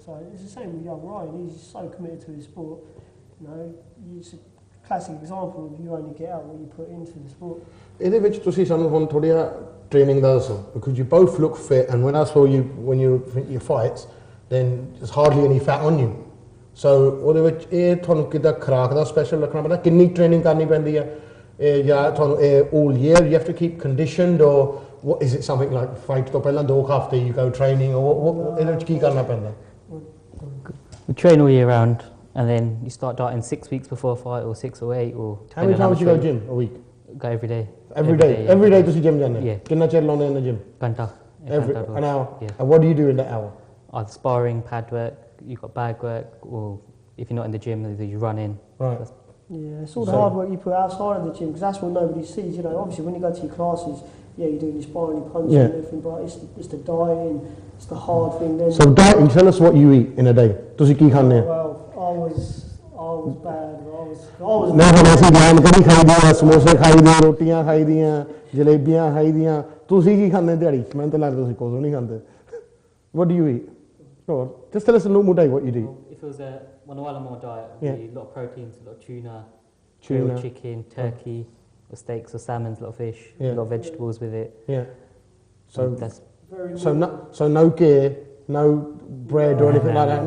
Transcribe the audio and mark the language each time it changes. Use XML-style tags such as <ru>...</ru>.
<en>So it's the same with young Ryan, he's so committed to his sport. You know, it's a classic example of you only get out what you put into the sport.</en> <pa>ਇਹਦੇ ਵਿੱਚ ਤੁਸੀਂ ਸਾਨੂੰ ਹੁਣ ਥੋੜੀ training ਦਾ ਦੱਸੋ</pa> <en>because you both look fit and when I saw you when you your fights then there's hardly any fat on you.</en> <pa>So ਉਹਦੇ ਵਿੱਚ ਇਹ ਤੁਹਾਨੂੰ ਕਿੱਦਾਂ ਖੁਰਾਕ ਦਾ ਸਪੈਸ਼ਲ ਰੱਖਣਾ ਪੈਂਦਾ ਕਿੰਨੀ ਟ੍ਰੇਨਿੰਗ ਕਰਨੀ ਪੈਂਦੀ ਹੈ ਜਾਂ ਤੁਹਾਨੂੰ</pa> <en>all year you have to keep conditioned or what is it something like</en> <pa>fight ਤੋਂ ਪਹਿਲਾਂ 2 ਹਫ਼ਤੇ</pa> <en>you go training or what</en> <pa>ਇਹਦੇ ਵਿੱਚ ਕੀ ਕਰਨਾ ਪੈਂਦਾ</pa> <en>We train all year round and then you start dieting 6 weeks before a fight or 6 or 8 or how many times you go gym a week? Go every day. Every day</en> <pa>ਤੁਸੀਂ gym ਜਾਂਦੇ ਕਿੰਨਾ ਚਿਰ ਲਾਉਂਦੇ</pa> <en>in the gym?</en> <pa>ਘੰਟਾ.</pa> <en>An hour? And what do you do in that hour? Either sparring, pad work, you've got bag work, or if you're not in the gym, you run in. Right. Yeah, it's all the hard work you put outside of the gym, because that's what nobody sees. You know, obviously when you go to your classes, you're doing your sparring, your punching, and everything, but it's the dieting, it's the hard thing. Then so dieting, tell us what you eat in a day.</en> <pa>ਤੁਸੀਂ ਕੀ ਖਾਂਦੇ ਹੋ?</pa> <en>Well, I was bad.</en> <pa>ਮੈਂ ਹੁਣ ਅਸੀਂ ਗਾਮ ਕਦੀ ਖਾਈਦੀਆਂ ਸਮੋਸੇ ਖਾਈਦੇ ਰੋਟੀਆਂ ਖਾਈਦੀਆਂ ਜਲੇਬੀਆਂ ਖਾਈਦੀਆਂ ਤੁਸੀਂ ਕੀ ਖਾਂਦੇ ਦਿਹਾੜੀ ਮੈਨੂੰ ਤਾਂ ਲੱਗਦਾ ਤੁਸੀਂ ਕੁਝ ਨਹੀਂ ਖਾਂਦੇ</pa> <en>what do you eat? Go on. Just tell us a normal day what you do. If it was while I'm on a diet, it would be a lot of proteins, a lot of tuna, grilled chicken, turkey, or steaks or salmon, a lot of fish, a lot of vegetables with it. Yeah. So that's so no gear, no bread or anything like that.</en>